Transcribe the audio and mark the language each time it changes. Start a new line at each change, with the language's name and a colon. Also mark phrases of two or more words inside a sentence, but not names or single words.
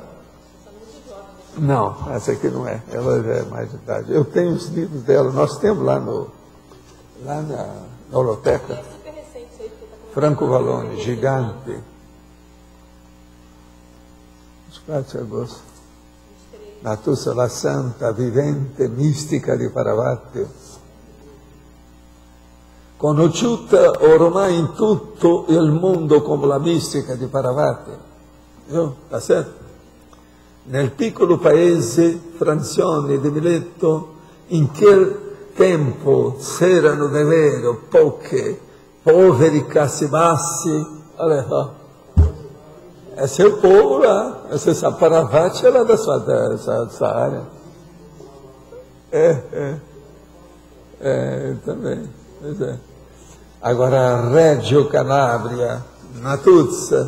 Portuguese: Não, essa aqui não é. Ela já é mais de idade. Eu tenho os livros dela, nós temos lá na holoteca. Franco Vallone, gigante. 24 de agosto.
Italian: Natussa la santa, vivente, mistica di Paravattio. Conosciuta ormai in tutto il mondo come la mistica di Paravattio.
Portuguese: Tá certo?
Italian: Nel piccolo paese Francione di Mileto, in quel tempo c'erano davvero poche, poveri cassi bassi.
Portuguese: Olha lá. Esse é o povo lá. Essa Paravattio é lá dessa área. Também. Pois é. Agora, Reggio Calabria, Natuzza.